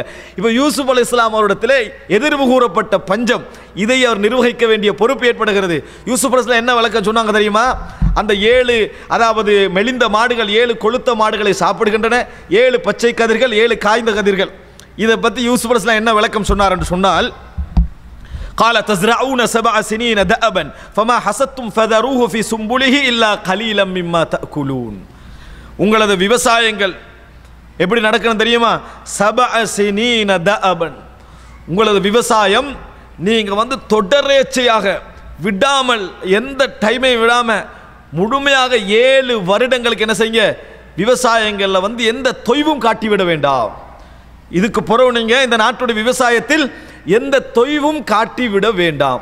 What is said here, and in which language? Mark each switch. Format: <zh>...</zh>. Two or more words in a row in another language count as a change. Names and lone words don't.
<ta>இப்போ யூசுப் அலைஹிஸ்ஸலாம் அவரிடத்திலே எதிர்வு கூறப்பட்ட பஞ்சம், இதை அவர் நிர்வகிக்க வேண்டிய பொறுப்பு ஏற்படுகிறது. யூசுப் அலைஹிஸ்ஸலாம் என்ன விளக்கம் சொன்னாங்க தெரியுமா? அந்த 7, அதாவது மெலிந்த மாடுகள் 7 கொழுத்த மாடுகளை சாப்பிடுகின்றன, 7 பச்சை கதிர்கள், 7 காய்ந்த கதிர்கள். இதை பற்றி யூசுப் அலைஹிஸ்ஸலாம் என்ன விளக்கம் சொன்னார் என்று சொன்னால்,</ta> <ar>قال تزرعون 7 سنين دأبا فما حصدتم فذروه في سنبله إلا قليلا مما تأكلون.</ar> <ta>உங்களது விவசாயங்கள் எப்படி நடக்கணும் தெரியுமா?</ta> <ar>7 سنين دأبا,</ar> <ta>உங்களது விவசாயம் நீங்க வந்து தொடரேச்சையாக விடாமல், எந்த டைமையும் விடாம முழுமையாக 7 வருடங்களுக்கு என்ன செய்யுங்க? விவசாயங்களில் வந்து எந்த தொய்வும் காட்டிவிட வேண்டாம். இதுக்கு பிறகு நீங்க இந்த நாட்டுடைய விவசாயத்தில் எந்த தொய்வும் காட்டிவிட வேண்டாம்.</ta>